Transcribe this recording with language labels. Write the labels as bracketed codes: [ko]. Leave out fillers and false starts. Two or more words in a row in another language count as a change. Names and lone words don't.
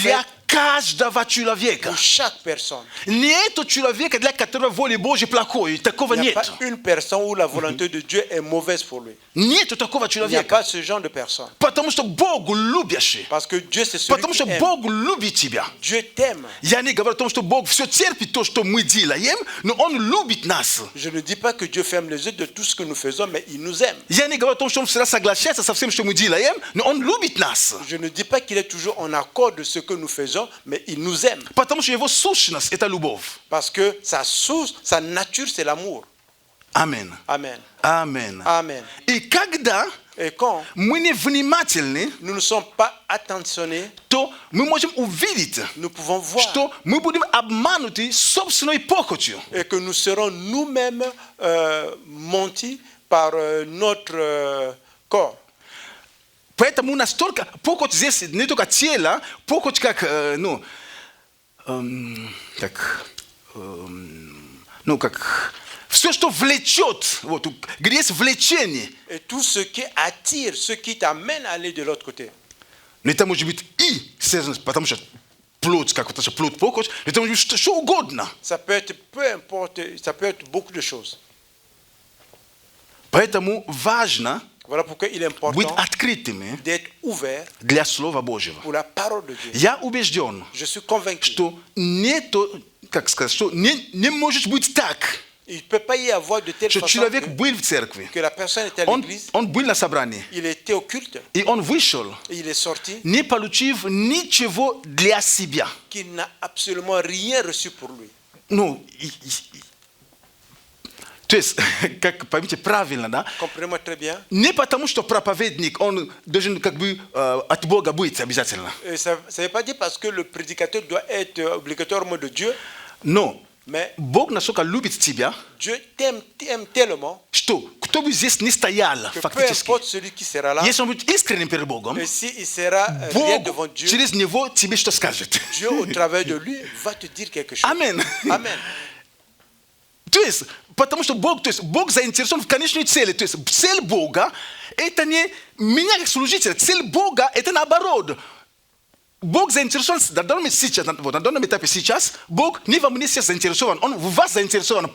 [ru] для каждого человека. [fr] pour chaque personne. [ru] Нету человека, для которого воля Божья плохой. Такого [fr] Il n'y a [ru] нет. [fr] pas une personne où la volonté de Dieu est mauvaise pour lui. [ru] Нету такого [fr] Il n'y a [ru] человека. [fr] pas ce genre de personne. [ru] Потому что Бог любящий. [fr] Parce que Dieu, c'est celui [ru] Потому [fr] qui [ru] что [fr] aime. [ru] Бог любит тебя. [fr] Dieu t'aime. [ru] Я не говорю о том, что Бог все терпит то, что мы делаем, но Он любит нас. [fr] Je ne dis pas que Dieu ferme les yeux de tout ce que nous faisons, mais il nous aime. [ru] Я не говорю о том, что Он всегда соглашается со всем, что мы делаем, но Он любит нас. [fr] Je ne dis pas qu'il est toujours en accord de ce que nous faisons, mais il nous aime. [ru] Потому что Его сущность – это любовь. [fr] Parce que sa source, sa nature, c'est l'amour. [ru] Аминь. [fr] Amen. [ru] Аминь. [fr] Amen. [ru] И когда [fr] Et quand [ru] мы не внимательны, [fr] nous ne sommes pas attentionnés, [ru] то мы можем увидеть, [fr] nous pouvons voir [ru] что мы будем обмануты собственной похотью. [fr] et que nous serons nous-mêmes mentis par notre corps. [ru] Поэтому настолько похоть здесь не только тело, похоть как, как все, что влечет, вот, где есть влечение. [fr] Et tout ce qui attire, ce qui t'amène à aller de l'autre côté. [ru] Но это может быть и связано, потому что плоть, как вот плоть похоть, это может быть что угодно. [fr] Ça peut être peu importe, ça peut être beaucoup de choses. [ru] Поэтому важно [fr] Voilà pourquoi il est [ru] быть [fr] important [ru] открытыми [fr] d'être ouvert [ru] для Слова Божьего. [fr] pour la parole de Dieu. [ru] Я убежден, [fr] Je suis convaincu. [ru] что нету, как сказать, что не может быть так, [fr] Il ne peut pas y avoir de telle [ru] что [fr] façon [ru] человек был в церкви, [fr] que la personne est à l'église, [ru] он был на собрании, [fr] il était au culte, [ru] и он вышел, [fr] et il est sorti, [ru] не получив ничего для себя. [fr] qu'il n'a absolument rien reçu pour lui. [ru] Ну, то есть, как поймите правильно, да? [fr] Comprenez-moi très bien. [ru] Не потому, что проповедник, он должен как бы от Бога быть обязательно. [fr] Et ça ne veut pas dire parce que le prédicateur doit être obligatoirement de Dieu, [ru] Но [fr] mais [ru] Бог настолько любит тебя, [fr] Dieu t'aime tellement [ru] что кто бы здесь не стоял, [fr] que peu [ru] фактически, [fr] importe celui qui sera là, [ru] если он будет искренним перед Богом, [fr] et s'il sera réel devant [ru] Бог [fr] Dieu, [ru] через него тебе что скажет. [fr] Dieu au travers de lui va te dire quelque chose. [ru] Amen. [fr] Amen. [ru] То есть, потому что Бог заинтересован в конечной цели. То есть, цель Бога – это не меня как служителя. Цель Бога – это наоборот. Бог заинтересован, на данном этапе сейчас, Бог не во мне сейчас заинтересован, Он в вас заинтересован.